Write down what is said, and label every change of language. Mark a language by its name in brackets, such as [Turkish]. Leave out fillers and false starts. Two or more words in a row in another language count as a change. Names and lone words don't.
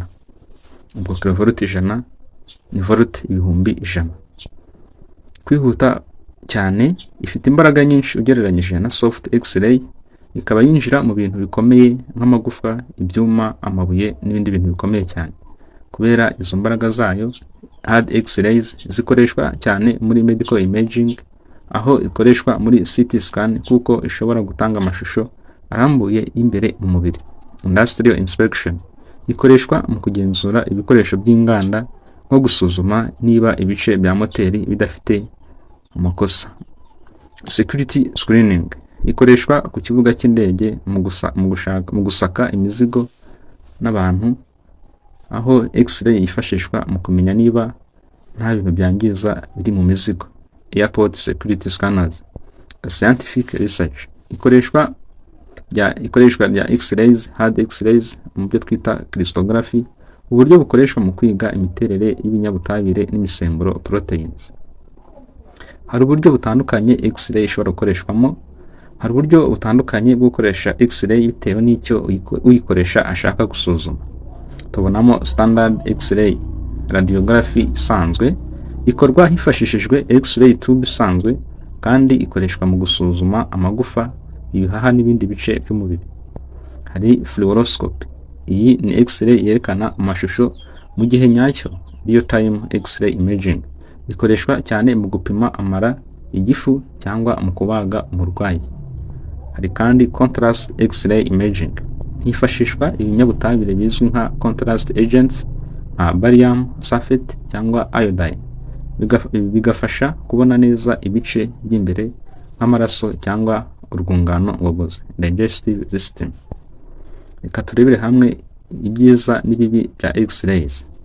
[Kinyarwanda] Ubwo kilovolt 100 ni volt ibihumbi 100. Kwihuta cyane, ifite imbaraga nyinshi ugereranyije na [English] soft x-ray, [Kinyarwanda] ikaba yinjira mu bintu bikomeye nk'amagufa, ibyuma, amabuye n'ibindi bintu bikomeye cyane. Kubera izo mbaraga zayo, [English] hard x-rays [Kinyarwanda] zikoreshwa cyane muri [English] medical imaging, [Kinyarwanda] aho ikoreshwa muri [English] CT scan [Kinyarwanda] kuko ishobora gutanga amashusho arambuye imbere mu mubiri. [English] Industrial inspection [Kinyarwanda] ikoreshwa mu kugenzura ibikoresho by'inganda, nko gusuzuma niba ibice bya moteri bidafite amakosa. [English] Security screening [Kinyarwanda] ikoreshwa ku kibuga cy'indege mu gusaka imizigo n'abantu, aho x-ray yifashishwa mu kumenya niba nta bintu byangiza biri mu mizigo. [English] Airport security scanners. Scientific research [Kinyarwanda] ikoreshwa rya x-rays, [English] hard x-rays [Kinyarwanda] mu byo twita crystallography, uburyo bukoreshwa mu kwiga imiterere y'ibinyabutabire n'imisemburo proteins. Hari uburyo butandukanye x-ray ishobora gukoreshwamo. Hari uburyo butandukanye bwo gukoresha x-ray bitewe n'icyo uyikoresha ashaka gusuzuma. Tubonamo [English] standard x-ray radiography [Kinyarwanda] isanzwe, ikorwa hifashishijwe [English] x-ray tube [Kinyarwanda] isanzwe kandi ikoreshwa mu gusuzuma amagufa, ibihaha n'ibindi bice by'umubiri. Hari fluoroscope. Iyi ni x-ray yerekana amashusho mu gihe nyacyo, [English] real time x-ray imaging. [Kinyarwanda] Ikoreshwa cyane mu gupima amara, igifu cyangwa mu kubaga umurwayi. Hari kandi [English] contrast x-ray imaging. [Kinyarwanda] Hifashishwa ibinyabutabire bizwi nka [English] contrast agents [Kinyarwanda] nka [English] barium sulfate [Kinyarwanda] cyangwa iodine, bigafasha kubona neza ibice by'imbere nk'amaraso cyangwa urwungano ngogozi, [English] digestive system. [Kinyarwanda] Reka turebere hamwe ibyiza n'ibibi bya x-rays.